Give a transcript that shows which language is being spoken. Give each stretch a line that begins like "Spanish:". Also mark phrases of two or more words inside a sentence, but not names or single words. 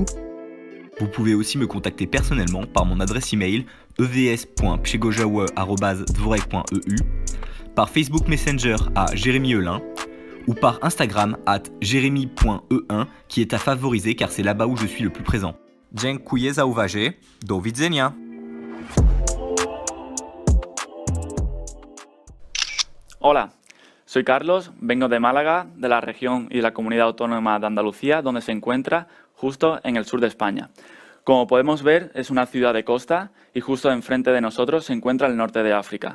French: Vous pouvez aussi me contacter personnellement par mon adresse email evs.przegorzała@dworek.eu, par Facebook Messenger à Jérémy Elin, ou par Instagram @jeremy.e1, qui est à favoriser car c'est là-bas où je suis le plus présent.
Polish: Dziękuję za uwagę. Do widzenia.
Spanish: Hola, soy Carlos, vengo de Málaga, de la región y de la comunidad autónoma de Andalucía, donde se encuentra justo en el sur de España. Como podemos ver, es una ciudad de costa y justo enfrente de nosotros se encuentra el norte de África.